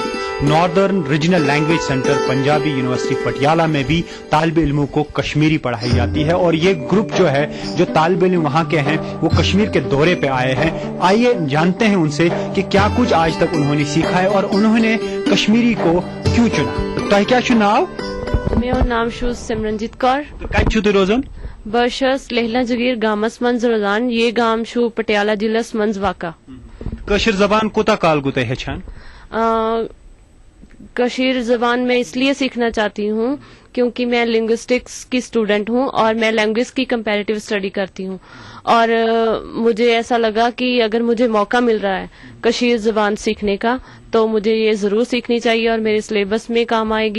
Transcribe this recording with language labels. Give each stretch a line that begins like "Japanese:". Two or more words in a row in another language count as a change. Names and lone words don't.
English: Northern Regional Language Centre
Hindi: पंजाबी यूनिवर्सिटी पटियाला में भी तालिब इल्मों को कश्मीरी पढ़ाई जाती है और ये ग्रुप जो है, जो तालिब इल्म वहां के हैं, वो कश्मीर के दौरे पे आए हैं। आइए जानते हैं उनसे कि क्या कुछ आज तक उन्होंने सीखा है और उन्होंने कश्मीरी को क्यों चुना।
Kashmiri: तो क्या चुनाव?
Hindi: मेरा नाम
Kashmiri: शू सिमरनजीत कौर। कब छुते रोजन बर्शस लेहला जगीर गामस मंज रोजान ये गाम शू पटियाला जिलस मंज वाका। कशीर जबान कोता काल गुते हेछान? कशीर जबान
Hindi: मैं इसलिए सीखना चाहती हूँ क्योंकि मैं लिंग्विस्टिक्स की स्टूडेंट हूँ और मैं लैंग्वेज की
English: comparative study
Hindi: करती हूँ और मुझे ऐसा लगा कि अगर मुझे मौका मिल रहा है
Kashmiri: कशीर जबान
Hindi: सीखने का तो मुझे ये जरूर सीखनी चाहिए और मेरे सिलेबस में काम आएगी।